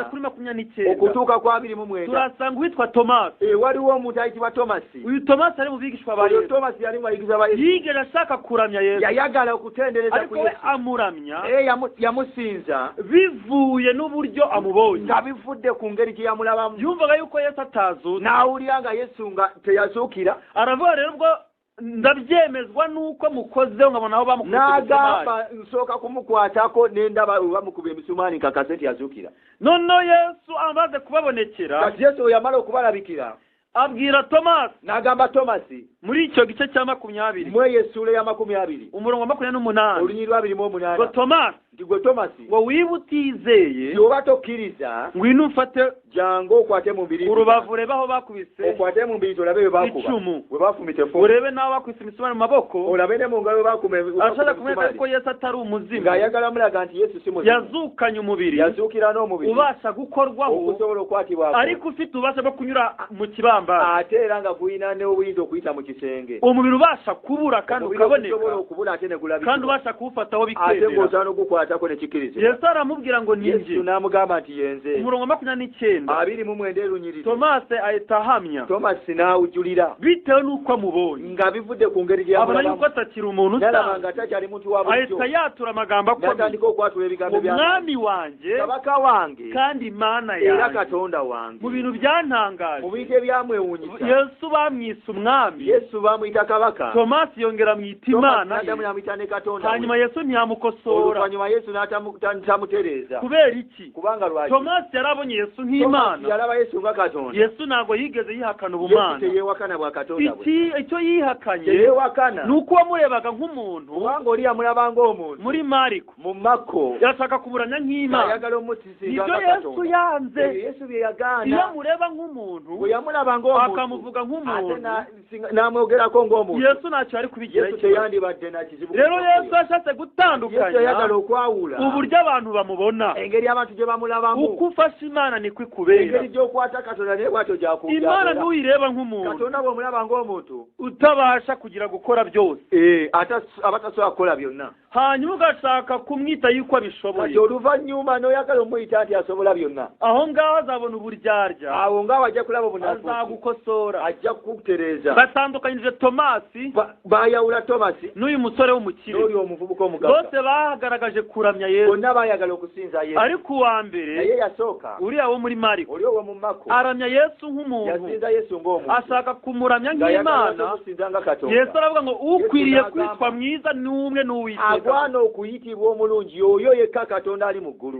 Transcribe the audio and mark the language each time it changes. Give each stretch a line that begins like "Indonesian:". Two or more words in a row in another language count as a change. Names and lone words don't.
Kinyarwanda: 28 kuri 29
Ganda: okutuuka ku 29
Kinyarwanda: turasanga uwitwa Tomasi.
Ganda: waliwo omuntu ayitibwa Tomasi.
Kinyarwanda: Uyu Tomasi ari mu bigishwa ba
Ganda: oyo Yesu, Tomasi yali mu bayigirizwa ba Yesu,
Kinyarwanda: yigeze ashaka kuramya Yesu,
Ganda: yayagala okutendereza ku
Kinyarwanda: ariko we Yesu, amuramya
Ganda: yamusinza
Kinyarwanda: bivuye n'uburyo amubonye,
Ganda: nga bivudde ku ngeri gye yamulabamu.
Kinyarwanda: yumvaga yuko Yesu atazutse,
Ganda: n'awulira nga Yesu nga teyazuukira,
Kinyarwanda: aravuga rero ubwo ndabyemezwa nuko mukozeho nkabona aho bamukubise
Ganda: n'agamba nsooka kumukwatako n'endaba bamukuba emisumaani nkakase nti yazuukira.
Kinyarwanda: noneho Yesu amaze kubabonekera,
Ganda: kati Yesu we yamala okubalabikira
Kinyarwanda: abwira Tomasi
Ganda: n'agamba Tomasi
Kinyarwanda: muri icyo gice cya 20
Ganda: mu eyo essuula ya 20
Kinyarwanda: umurongo wa 28
Ganda: olunyiri lwa 28
Kinyarwanda: ngo Tomasi,
Ganda: nti gwe Tomasi,
Kinyarwanda: ngo wiba utizeye
Ganda: bw'oba tokkiriza
Kinyarwanda: ngwino umfate
Ganda: jangu okwate mu mbiri,
Kinyarwanda: urubavu urebe aho bakubise
Ganda: okwate mu mbiri olabe bwe bakuba,
Kinyarwanda: icumu,
Ganda: bwe bafumita effumu,
Kinyarwanda: urebe n'aho bakubise imisumari mu maboko.
Ganda: olabe ne mu ngalo bwe bakuba
Kinyarwanda: ashaka kumwereka ko Yesu atari umuzimu,
Ganda: ng'ayagala mulaga nti Yesu si muzimu,
Kinyarwanda: yazukanye umubiri,
Ganda: yazuukira n'omubiri
Kinyarwanda: ubasha gukorwaho,
Ganda: okusobola okukwatibwako,
Kinyarwanda: ariko ufite ububasha bwo kunyura mu kibambasi,
Ganda: ate era nga gulina n'obuyinza okuyita mu kisenge
Kinyarwanda: umubiri ubasha kubura kandi ukaboneka
Ganda: okubula ate ne gulabika
Kinyarwanda: kandi ubasha kuwufataho
Ganda: ate bikendera. ng'osaana okugukwatako ne kikirizibwa.
Kinyarwanda: Yesu aramubwira ngo ni Yesu njye.
Ganda: n'amugamba nti yenze.
Kinyarwanda: Umurongo wa 29
Ganda: 29 erunyiriri.
Kinyarwanda: Tomasi ahita ahamya
Ganda: Tomasi n'awujulira
Kinyarwanda: bitewe n'uko amubonye,
Ganda: nga bivudde ku ngeri
Kinyarwanda: abona
Ganda: gy'amulabamu.
Kinyarwanda: yuko atakiri umuntu
Ganda: Nalaba
Kinyarwanda: usanzwe,
Ganda: nga takyali muntu wa bulijjo.
Kinyarwanda: ahita yatura amagambo akomeye,
Ganda: N'atandika okwatula ebigambo bya
Kinyarwanda: umwami wanjye
Ganda: kabaka wange
Kinyarwanda: kandi Imana
Ganda: era
Kinyarwanda: yanjye.
Ganda: Katonda wange.
Kinyarwanda: Mu bintu byantangaje,
Ganda: Mu bintu ebyamwewuunyisa
Kinyarwanda: Yesu bamwise umwami,
Ganda: Yesu bamuyita kabaka.
Kinyarwanda: Tomasi yongera amwita Imana ye.
Ganda: Tomasi yamuyita ne Katonda we.
Kinyarwanda: Hanyuma Yesu ntiyamukosora.
Ganda: Oluvannyuma Yesu n'atamutereeza.
Kinyarwanda: Kubera iki?
Ganda: Kubanga lwaki
Kinyarwanda: Tomasi yarabonye Yesu Tomasi nk'Imana.
Ganda: yalaba Yesu nga Katonda.
Kinyarwanda: Yesu ntabwo yigeze yihakana Yesu ubumana.
Ganda: teyeewakana bwa Katonda bwe.
Kinyarwanda: Icyo yihakanye
Ganda: Teyeewakana.
Kinyarwanda: ni uko wamurebaga nk'umuntu
Ganda: Kubanga oli yamulaba ng'omuntu.
Kinyarwanda: muri Mariko,
Ganda: Mu Mako.
Kinyarwanda: yashaka kuburanya nk'Imana.
Ganda: Ayagala omutisinga
Kinyarwanda: Nibyo
Ganda: nga Yesu Katonda.
Kinyarwanda: yanze.
Ganda: Yesu bye yagaana.
Kinyarwanda: Iyo amureba nk'umuntu
Ganda: Bwe yamulaba ng'omuntu.
Kinyarwanda: akamuvuga nk'umuntu,
Ganda: Ate n'amwogerako ng'omuntu.
Kinyarwanda: Yesu ntacyo ari kubigira Yesu ikibazo.
Ganda: teyandibadde na kizibu.
Kinyarwanda: Rero Yesu yashatse Yesu gutandukanya
Ganda: yagala okwawula
Kinyarwanda: uburyo abantu bamubona.
Ganda: engeri abantu gye bamulabamu.
Kinyarwanda: Uko ufashe Imana niko ikubera.
Ganda: Engeri gy'okwata Katonda naye bw'atyo gy'akubera.
Kinyarwanda: Imana ntuyireba nk'umuntu
Ganda: Katonda bw'omulaba ng'omuntu.
Kinyarwanda: utabasha kugira gukora byose,
Ganda: Abatasobola kukola byonna.
Kinyarwanda: hanyuma ugashaka kumwita yuko abishoboye.
Ganda: Kati oluvannyuma n'oyagala omuyita nti asobola byonna.
Kinyarwanda: Aho ngaho azabona uburyarya,
Ganda: Awo ng'awo ajja kulaba obunafu.
Kinyarwanda: azagukosora.
Ganda: Ajja kukutereeza.
Kinyarwanda: Batandukanyije Tomasi
Ganda: Baayawula Tomasi
Kinyarwanda: n'uyu musore w'umukire.
Ganda: n'oli omuvubuka omugagga.
Kinyarwanda: Bose bagaragaje kuramya Yesu,
Ganda: Bonna baayagala okusinza Yesu.
Kinyarwanda: ariko uwa mbere
Ganda: Naye yasooka.
Kinyarwanda: uriya wo muri Mariko
Ganda: Oli owo mu Mako.
Kinyarwanda: aramya Yesu nk'umuntu,
Ganda: Yasinza Yesu ng'omuntu.
Kinyarwanda: ashaka kumuramya
Ganda: Ng'ayagala
Kinyarwanda: nk'Imana.
Ganda: okusinza nga Katonda.
Kinyarwanda: Yesu aravuga ngo ukwiriye Yesu kwitwa mwiza ni umwe n'Uwiteka.
Ganda: Agwana okuyitibwa omulungi oyo yekka Katonda ali mu ggulu.